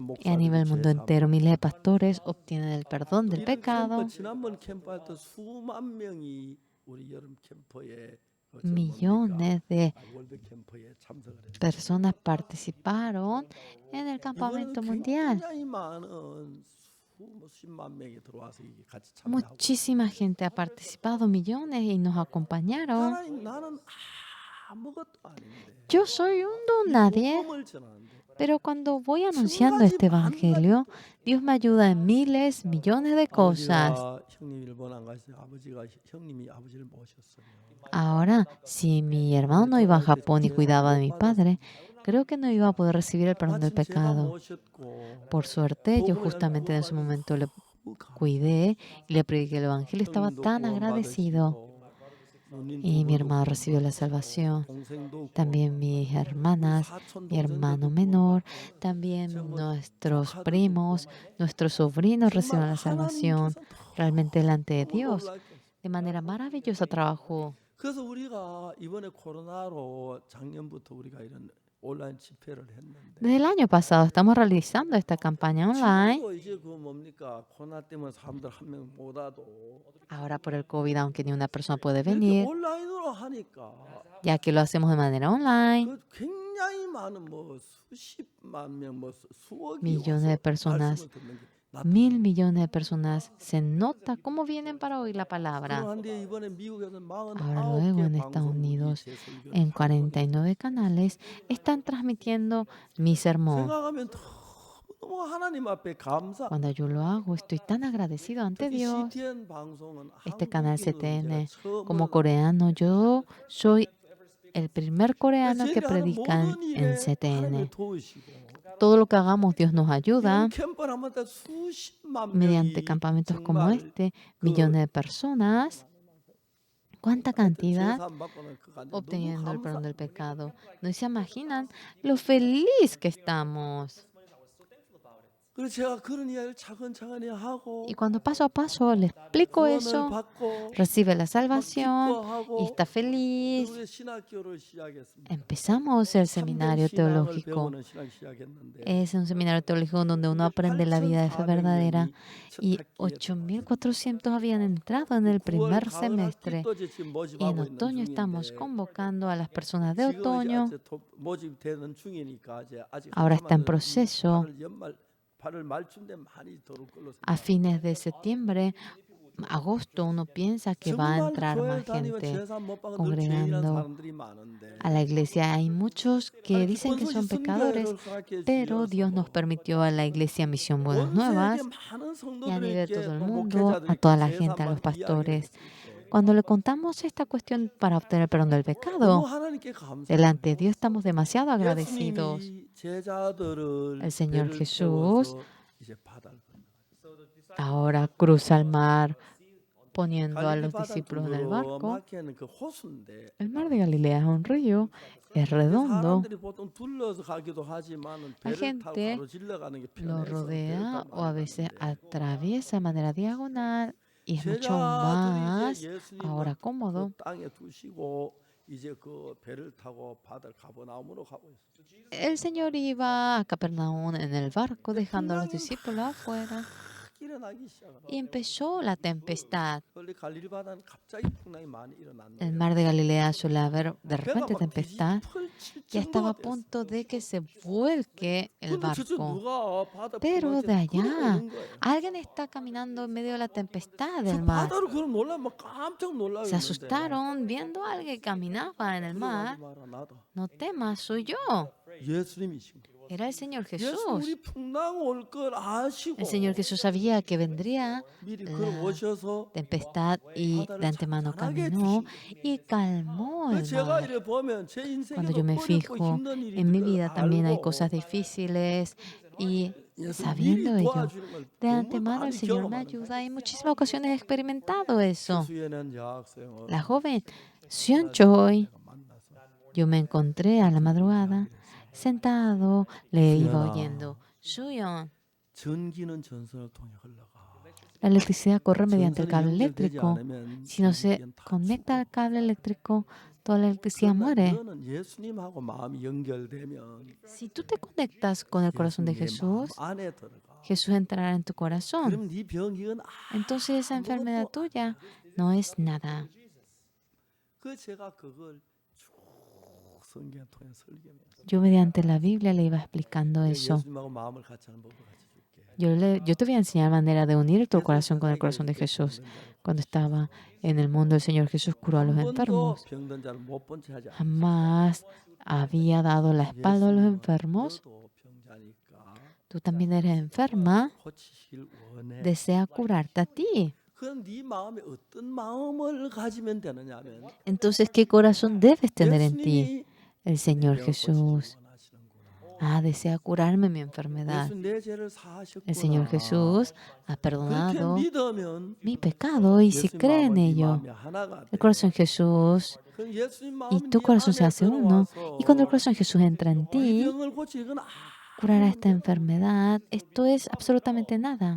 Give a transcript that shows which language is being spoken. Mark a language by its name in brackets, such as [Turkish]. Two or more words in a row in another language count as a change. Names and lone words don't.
[Spanish] y a nivel [Korean] 목사들이 [Spanish] mundo [Korean] 죄 [Spanish] entero, [Korean] 사함을 [Spanish] miles de pastores obtienen el perdón del [Korean] 이런 캠프 [Spanish] pecado. [Korean] 지난번 캠프할 때 수만 명이 우리 여름 캠프에 [Spanish] Millones de [Korean] 월드 캠프에 참석을 했어요. [Spanish] personas participaron en el campamento [Korean] 이번에는 [Spanish] mundial. [Korean] 굉장히 많은 수십만 명이 들어와서 이게 같이 참여하고 [Spanish] Muchísima gente ha participado, millones, y nos acompañaron. [Korean] 나는 아무것도 아닌데 [Spanish] Yo soy un don [Korean] 이 [Spanish] nadie, [Korean] 복음을 전하는데 [Spanish] pero cuando voy anunciando este evangelio, Dios me ayuda en miles, millones de cosas. [Korean] 아버지가 형님 일본 안 가시죠? 아버지가 형님이 아버지를 모셨어요. [Spanish] Ahora, si mi hermano no iba a Japón y cuidaba de mi padre, creo que no iba a poder recibir el perdón del [Korean] 마침 제가 [Spanish] pecado. [Korean] 모셨고 [Spanish] Por suerte, yo justamente en ese momento le cuidé y le prediqué el evangelio. Estaba [Korean] 형님도 [Spanish] tan agradecido. [Korean] 구원받으시고 누님 [Spanish] Y mi [Korean] 두 [Spanish] hermano [Korean] 분도 [Spanish] recibió la [Korean] 구원받으시고 [Spanish] salvación. [Korean] 동생도 [Spanish] También mis hermanas, [Korean] 사촌 [Spanish] mi hermano [Korean] 동생들도 [Spanish] menor, [Korean] 구원받고 [Spanish] también [Korean] 정말 [Spanish] nuestros [Korean] 조카들도 [Spanish] primos, [Korean] 구원받고 [Spanish] nuestros sobrinos [Korean] 정말 [Spanish] recibieron la salvación. [Korean] 하나님께서 [Spanish] Realmente delante de [Korean] 너무 [Spanish] Dios, [Korean] 놀랄 게 [Spanish] de manera maravillosa trabajó. [Korean] 그래서 우리가 이번에 코로나로 작년부터 우리가 이런 온라인 집회를 했는데 [Spanish] Desde el año pasado estamos realizando esta campaña online. [Korean] 지금도 이제 그 뭡니까 코로나 때문에 사람들 한 명 못 와도 [Spanish] Ahora por el COVID, aunque ni una persona puede [Korean] 이렇게 [Spanish] venir, [Korean] 온라인으로 하니까 [Spanish] ya que lo hacemos de manera online, [Korean] 그 굉장히 많은 뭐 수십만 명, 뭐 수억이 [Spanish] millones de [Korean] 와서 [Spanish] personas, [Korean] 말씀을 듣는 게 [Spanish] 1.000 millones de personas, se nota cómo vienen para oír la palabra. [Korean] 그런데 이번에 미국에서 [Spanish] Ahora luego [Korean] 49개 [Spanish] en Estados [Korean] 방송국이 [Spanish] Unidos, [Korean] 제 설교를 [Spanish] en [Korean] 다 보고 [Spanish] 49 canales, están transmitiendo mi sermón. [Korean] 생각하면 너무 하나님 앞에 감사. [Spanish] Cuando yo lo hago, estoy tan agradecido ante [Korean] 특히 [Spanish] Dios. [Korean] CTN 방송은 [Spanish] Este canal [Korean] 한국인으로 제가 [Spanish] CTN, [Korean] 처음으로 [Spanish] como coreano, yo soy el primer coreano que [Korean] 저희가 하는 [Spanish] predica [Korean] 모든 [Spanish] en [Korean] 일에 [Spanish] CTN. [Korean] 하나님이 도우시고 [Spanish] Todo lo que hagamos, Dios nos [Korean] 이런 [Spanish] ayuda. [Korean] 캠프를 하면 다 수십만 [Spanish] Mediante [Korean] 명이 [Spanish] campamentos como [Korean] 정말 [Spanish] este, [Korean] 그 [Spanish] millones de personas, cuánta cantidad [Korean] 죄사함 받고는 그가 너무 [Spanish] obteniendo el perdón [Korean] 감사. [Spanish] del pecado. No se imaginan lo feliz que estamos. [Korean] 그래서 제가 그런 이야기를 차근차근히 하고 [Spanish] Y cuando paso a paso le explico [Korean] 구원을 [Spanish] eso, [Korean] 받고 [Spanish] recibe la [Korean] 막 [Spanish] salvación y [Korean] 기뻐하고 [Spanish] está feliz. [Korean] 우리 신학교를 시작했습니다. [Spanish] Empezamos el [Korean] 참된 [Spanish] seminario [Korean] 신앙을 [Spanish] teológico. [Korean] 배우는 신학 시작했는데 [Spanish] Es un seminario teológico donde uno aprende la vida de fe verdadera. Y 8.400 habían entrado en el primer semestre. Y en otoño estamos convocando a las personas de otoño. Ahora está en proceso. A fines de septiembre agosto uno piensa que va a [Korean] 정말 [Spanish] entrar [Korean] 교회를 [Spanish] más [Korean] 다니고 [Spanish] gente [Korean] 제사 못 받고 늘 죄인한 [Spanish] congregando [Korean] 사람들이 많은데 [Spanish] a la iglesia. Hay muchos que [Korean] 아니 [Spanish] dicen [Korean] 기쁜 [Spanish] que [Korean] 소식 [Spanish] son pecadores, [Korean] 선교회를 허락해 [Spanish] pero Dios nos [Korean] 주셔서 [Spanish] permitió a la iglesia Misión Buenas [Korean] 온 세계 [Spanish] Nuevas [Korean] 많은 [Spanish] y a nivel [Korean] 성도들에게 [Spanish] todo el [Korean] 또 [Spanish] mundo, a [Korean] 목회자들에게 [Spanish] toda la [Korean] 제사 [Spanish] gente, a los [Korean] 만 이야기를 [Spanish] pastores. [Korean] 했을 때 [Spanish] Cuando le contamos esta cuestión para obtener perdón del [Korean] 너무 [Spanish] pecado, [Korean] 하나님께 감사해요. [Spanish] delante de Dios estamos demasiado agradecidos. [Korean] 예수님이 제자들을 [Spanish] El Señor [Korean] 배를 [Spanish] Jesús [Korean] 태워서 이제 바다를 건너가요. [Spanish] ahora cruza el mar poniendo a [Korean] 갈릴리 [Spanish] los [Korean] 바다는 [Spanish] discípulos en el barco. [Korean] 두루마기에는 그 호수인데 [Spanish] El mar de Galilea es un río, es [Korean] 그 [Spanish] redondo. [Korean] 사람들이 보통 둘러서 가기도 하지만은 [Spanish] La [Korean] 배를 타고 [Spanish] gente [Korean] 가로질러 가는 게 [Spanish] lo [Korean] 편해서 배를 [Spanish] rodea [Korean] 타고 [Spanish] o a [Korean] 많이 [Spanish] veces [Korean] 가는데 [Spanish] atraviesa de manera diagonal y es mucho [Korean] 제자들이 [Spanish] más [Korean] 이제 예수님을 [Spanish] ahora [Korean] 그 [Spanish] cómodo. [Korean] 땅에 두시고 이제 그 배를 타고 바다를 가버나움으로 가고 있어요. [Spanish] El Señor iba a Capernaum en el barco, [Korean] 근데 [Spanish] dejando a los [Korean] 풍랑이 [Spanish] discípulos afuera. [Korean] 막 일어나기 시작하더라고요. [Spanish] Y empezó la tempestad. [Korean] 원래 갈릴리 바다는 갑자기 풍랑이 많이 [Spanish] El [Korean] 일어났는데 [Spanish] mar de Galilea suele haber de [Korean] 배가 [Spanish] repente [Korean] 막 [Spanish] tempestad. [Korean] 뒤집힐 [Spanish] Ya estaba [Korean] 정도가 [Spanish] a [Korean] 됐어요. [Spanish] punto de que se vuelque el [Korean] 근데 저쪽 [Spanish] barco. [Korean] 누가 바다 [Spanish] Pero de [Korean] 풍랑에 [Spanish] allá, [Korean] 걸어오는 거예요. [Spanish] alguien está caminando en medio de la tempestad [Korean] 저 [Spanish] del mar. [Korean] 바다를 걸어 놀라면 막 깜짝 [Spanish] Se [Korean] 놀라겠는데 [Spanish] asustaron viendo a alguien que caminaba en el mar. [Korean] 두려워하지 마라 나다. [Spanish] No temas, soy yo. [Korean] 예수님이신 거예요. [Spanish] Era el Señor [Korean] 예수 [Spanish] Jesús. [Korean] 우리 풍랑 올 걸 아시고 [Spanish] El Señor Jesús sabía que vendría [Korean] 미리 [Spanish] la [Korean] 걸어오셔서 [Spanish] tempestad y de antemano caminó y calmó el [Korean] 제가 [Spanish] mar. [Korean] 이래 보면 제 [Spanish] Cuando [Korean] 인생에도 [Spanish] yo me [Korean] 어렵고 [Spanish] fijo, [Korean] 힘든 일이 [Spanish] en mi [Korean] 있는 걸 [Spanish] vida también hay [Korean] 알고 [Spanish] cosas difíciles y [Korean] 예수 [Spanish] sabiendo [Korean] 미리 [Spanish] ello, [Korean] 도와주는 걸 [Spanish] de [Korean] 너무 [Spanish] antemano el [Korean] 많이 [Spanish] Señor me [Korean] 경험하는 [Spanish] ayuda y en muchísimas ocasiones he experimentado eso. [Korean] 수연한 여학생을 [Spanish] La joven Sion Choi, [Korean] 내가 만나서 [Spanish] yo me encontré a la madrugada sentado, le iba [Korean] 수연아, [Spanish] oyendo. Suyon, [Korean] 전기는 전선을 통해 흘러가. [Spanish] la electricidad corre mediante el [Korean] 전선이 [Spanish] cable [Korean] 연결되지 [Spanish] eléctrico. [Korean] 않으면 [Spanish] Si no se [Korean] 전기는 다 [Spanish] conecta [Korean] 죽어. [Spanish] al cable eléctrico, toda la electricidad [Korean] 그러나 [Spanish] muere. [Korean] 너는 예수님하고 마음이 연결되면 [Spanish] Si tú te conectas con el corazón de [Korean] 예수님 내 마음 [Spanish] Jesús, [Korean] 안에 들어가. [Spanish] Jesús entrará en tu corazón. [Korean] 그럼 네 병이은 [Spanish] Entonces esa enfermedad tuya no es nada. [Korean] 그 제가 그걸 쭉 성경 통해 설교하면서 [Spanish] Yo mediante la Biblia le iba explicando eso. [Korean] 예수님하고 마음을 같이 하는 법을 같이 줄게. [Spanish] Yo te voy a enseñar manera de unir tu corazón con el corazón de Jesús. Cuando estaba en el mundo, el Señor Jesús curó a los [Korean] 한 번도 [Spanish] enfermos. [Korean] 병든 자를 못 본 채 하지 않았어. [Spanish] Jamás había dado la espalda a los enfermos. [Korean] 너도 병자니까 [Spanish] Tú también eres enferma. [Korean] 고치실 원해. [Spanish] Desea curarte a ti. [Korean] 그럼 네 마음에 어떤 마음을 가지면 되느냐면 [Spanish] Entonces, ¿qué corazón debes tener en ti? [Korean] 예수님이 [Spanish] El Señor [Korean] 내 병을 고치시길 [Spanish] Jesús. [Korean] 원하시는구나. [Spanish] Desea curarme mi enfermedad. [Korean] 예수 내 죄를 사하셨구나. [Spanish] El Señor Jesús ha [Korean] 그렇게 [Spanish] perdonado [Korean] 믿으면 [Spanish] mi pecado y si [Korean] 예수님 [Spanish] cree en [Korean] 마음은 네 [Spanish] ello, [Korean] 마음이 하나가 돼. [Spanish] el corazón de Jesús [Korean] 그럼 예수님 [Spanish] y [Korean] 마음이 [Spanish] tu [Korean] 네 [Spanish] corazón se [Korean] 안에 [Spanish] hace uno. [Korean] 들어와서 [Spanish] Y cuando el corazón de Jesús entra en [Korean] 이 [Spanish] ti, [Korean] 병을 고치 이건 [Spanish] curará esta enfermedad. Esto es absolutamente nada.